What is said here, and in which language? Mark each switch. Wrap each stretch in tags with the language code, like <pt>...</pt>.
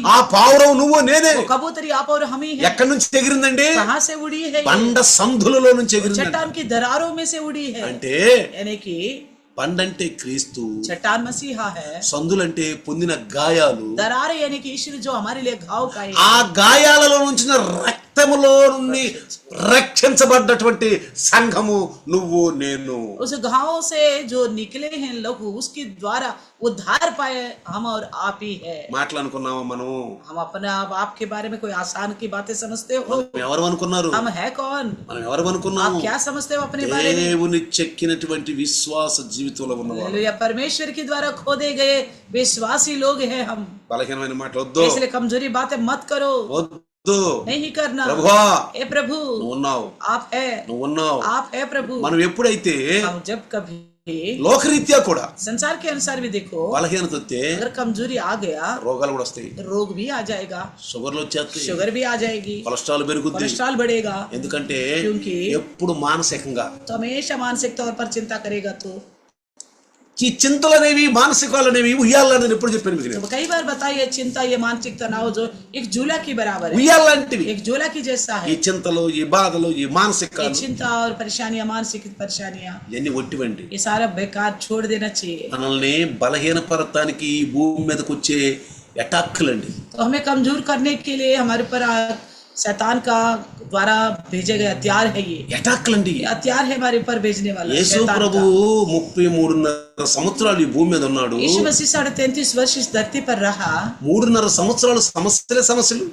<te>ఆ పావురం నువ్వు నేనే.</te> <hi>वो कबूतरी आप और हम ही है।</hi> <te>ఎక్కడి నుంచి ఎగిరిందండి?</te> <hi>कहाँ से उड़ी है?</hi> <te>బండ సందులలో నుంచి ఎగిరిందండి.</te> <hi>चट्टान की दरारों में से उड़ी है।</hi> <te>అంటే</te> <hi>यानी कि</hi> <te>బండ అంటే క్రీస్తు,</te> <hi>चट्टान मसीहा है,</hi> <te>సందులంటే పొందిన గాయాలు.</te> <hi>दरारें यानी कि ईश्वर जो हमारे लिए घाव का है।</hi> <te>ఆ గాయాలలో నుంచి రక్తములో నుండి రక్షించబడ్డటువంటి సంఘము నువ్వు నేను.</te> <hi>उस घाव से जो निकले हैं लहू, उसके द्वारा उद्धार पाए हम और आप ही है।</hi> <te>మాట్లాడుకున్నామా మనం?</te> <hi>हम अपने आप के बारे में कोई आसान की बातें समझते हो?</hi> <te>మనం ఎవరు అనుకున్నారు?</te> <hi>हम है कौन?</hi> <te>మనం ఎవరు</te> <hi>आप</hi> <te>అనుకున్నాము?</te> <hi>क्या समझते हो अपने बारे में?</hi> <te>దేవుని చెక్కినటువంటి విశ్వాస జీవితంలో ఉన్నవారు.</te> <hi>हालेलुया, परमेश्वर के द्वारा खोदे गए विश्वासी लोग हैं हम।</hi> <te>బలహీనమైన మాటలు వద్దు,</te> <hi>इसलिए कमजोरी बातें मत करो,</hi> <te>వద్దు.</te> <hi>नहीं करना।</hi> <te>ప్రభువా</te> <hi>हे प्रभु,</hi> <te>నువ్వు ఉన్నావు,</te> <hi>आप है,</hi> <te>నువ్వు ఉన్నావు.</te> <hi>आप है प्रभु।</hi> <te>మనం ఎప్పుడైతే</te> <hi>हम जब कभी</hi> <te>లోకరీత్యా కూడా</te> <hi>संसार के अनुसार भी देखो,</hi> <te>బలహీనత వస్తే</te> <hi>अगर कमजोरी आ गया,</hi> <te>రోగాలు కూడా వస్తాయి.</te> <hi>रोग भी आ जाएगा,</hi> <te>షుగర్లు వచ్చేస్తాయి,</te> <hi>शुगर भी आ जाएगी,</hi> <te>కొలెస్ట్రాల్ పెరుగుద్ది.</te> <hi>कोलेस्ट्रॉल बढ़ेगा।</hi> <te>ఎందుకంటే</te> <hi>क्योंकि</hi> <te>ఎప్పుడు మానసికంగా</te> <hi>तो हमेशा मानसिक तौर पर चिंता करेगा। तो</hi> <te>ఈ చింతలు అనేవి మానసికాలు అనేవి ఉయ్యాలని ఎప్పుడు చెప్పాను మీకు.</te> <hi>तो कई बार बताइए, चिंता ये मानसिक तनाव जो एक झूला की बराबर है,</hi> <te>ఉయ్యాలంటివి</te> <hi>एक झूला की जैसा</hi> <te>ఈ</te> <hi>है।</hi> <te>చింతలు, ఈ బాధలు, ఈ</te> <hi>ये</hi> <te>మానసికాలు</te> <hi>चिंता और परेशानियां, मानसिक परेशानियां,</hi> <te>ఇవన్నీ ఒట్టివండి.</te> <hi>ये सारा बेकार छोड़ देना चाहिए।</hi> <te>మనల్ని బలహీనపరచడానికి ఈ భూమి మీదకి వచ్చే అటాక్లండి.</te> <hi>तो हमें कमजोर करने के लिए हमारे पर शैतान का द्वारा भेजे गए हथियार है। ये</hi> <te>అటాక్లండి.</te> <hi>हथियार है हमारे ऊपर भेजने वाला</hi> <te>యేసు</te> <hi>शैतान</hi> <te>ప్రభు</te> <hi>का।</hi> <te>33.5 సంవత్సరాలు ఈ భూమి మీద ఉన్నాడు.</te> <hi>यीशु मसीह 33.5 वर्ष इस धरती पर रहा।</hi> <te>3.5 సంవత్సరాలు సమస్యలు,</te>